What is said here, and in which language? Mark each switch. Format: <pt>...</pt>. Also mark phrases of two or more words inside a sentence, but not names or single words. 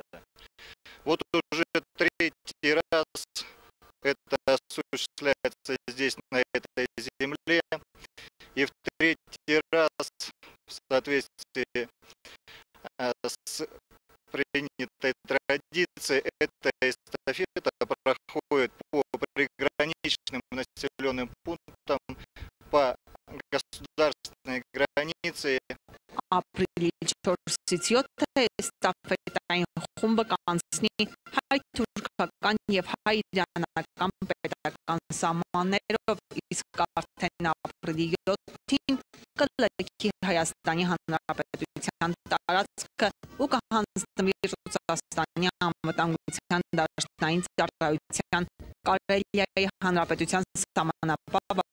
<ru>Вот уже третий раз это осуществляется здесь, на этой земле, и в третий раз в соответствии с принятой традицией эта эстафета проходит по приграничным населенным пунктам, по государственной границе.</ru> <hy>Ապրիլի 4-ից 7-ը էստաֆետային խումբը կանցնի հայ թուրքական և հայ իրանական պետական սահմաններով, իսկ արդեն ապրիլի 7-ին կլքի Հայաստանի Հանրապետության տարածքը ու կհանձնվի Ռուսաստանի անվտանգության դաշնային ծառայության Կարելիայի Հանրապետության սահմանապահ</hy>